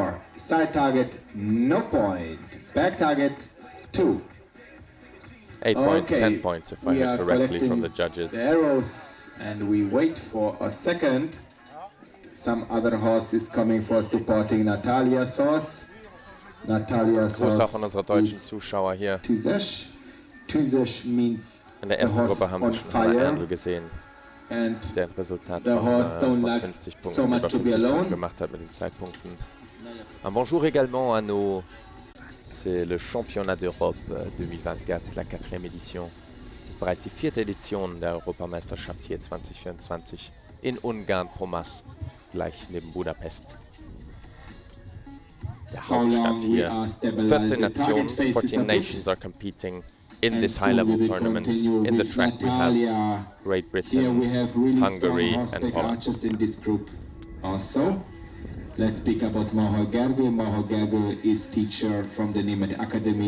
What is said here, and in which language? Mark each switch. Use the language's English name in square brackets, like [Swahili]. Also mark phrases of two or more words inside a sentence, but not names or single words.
[English] 4. Side target, no point. Back target, 2. 8 points, 10 points, if I We heard are correctly from collecting the judges. the arrows, and we wait for a second. Some other horse is coming for supporting Natalia's horse. Natalia's [German] Grüße auch an [English] horse [German] unsere deutschen [English] is [German] Zuschauer hier. [English] Tuzesh. Tuzesh means [German] In der [English] the [German] ersten [English] horse [German] Gruppe [English] is [German] haben [English] on [German] wir schon Hannah [English] fire, [German] Erndl gesehen, [English] and [German] der ein Resultat [English] the horse don't [German] von [English] like [German] 50 [English] so [German] Punkten, [English] much [German] über [English] to be [German] 50 [English] alone. [German] Punkten gemacht hat mit den Zeitpunkten. [French] Un bonjour également à nos... C'est le Championnat d'Europe 2024, la 4e édition. [German] Das ist bereits die 4. Edition der Europameisterschaft hier 2024 in Ungarn, Pomass, gleich neben Budapest. Der Hauptstadt hier. [English] 14 Nationen, 14 nations are competing in this high-level tournament. In the track we have Great Britain, Hungary and Poland. In this group also. Let's speak about Moha Gergő. Moha Gergő is teacher from the Német Academy.